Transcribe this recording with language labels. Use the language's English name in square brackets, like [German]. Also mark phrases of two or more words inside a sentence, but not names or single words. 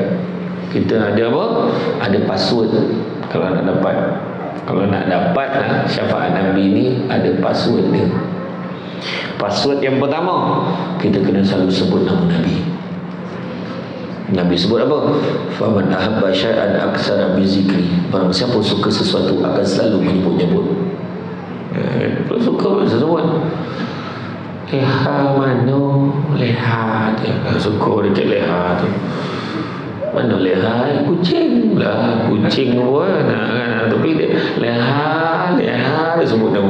[Malay] Kita ada apa? Ada password kalau nak dapat. Kalau nak dapat syafaat Nabi ni, ada password dia. Password yang pertama, kita kena selalu sebut nama Nabi. Nabi sebut apa? [Arabic] Faman ahabba syai'an aksara bi zikri. [Malay] Barang siapa suka sesuatu akan selalu menyebut-nyebut. Kalau suka sebut. Leha mano, leha tu. Suka dekat leha tu. Mana lehai? Kucing lah. Kucing pun. Tapi dia lehai dia sebut nama.